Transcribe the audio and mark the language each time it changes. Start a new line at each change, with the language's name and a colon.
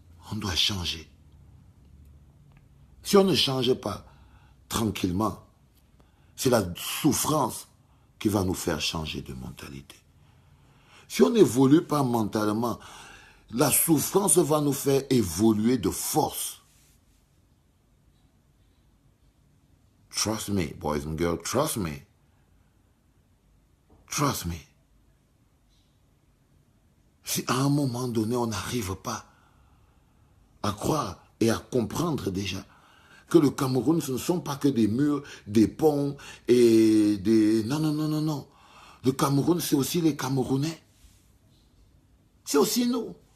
French: On doit changer. Si on ne change pas, tranquillement. C'est la souffrance qui va nous faire changer de mentalité. Si on n'évolue pas mentalement, la souffrance va nous faire évoluer de force.
English: Trust me, boys and girls, trust me. Trust me.
French: Si à un moment donné, on n'arrive pas à croire et à comprendre déjà que le Cameroun, ce ne sont pas que des murs, des ponts et des... Non, non, non, non, non. Le Cameroun, c'est aussi les Camerounais. C'est aussi nous.